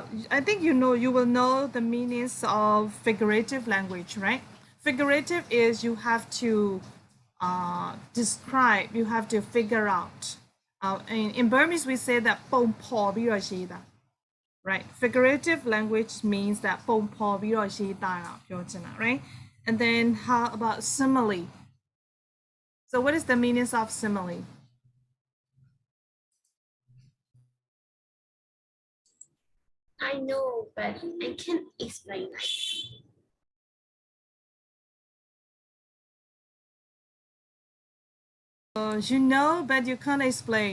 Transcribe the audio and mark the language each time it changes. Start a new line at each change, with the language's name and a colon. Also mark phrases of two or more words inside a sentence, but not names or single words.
English: I think you will know the meanings of figurative language, right? Figurative is you have to describe. You have to figure out. In Burmese, we say that "pom po right? Figurative language means that
Burmese: ပုံဖော်ပြီးတော့ရေးသားတာပြောချင်တာ
English: right? And then how about simile? So what is the meaning of simile? I know, but I can't explain. You know, but you can't explain.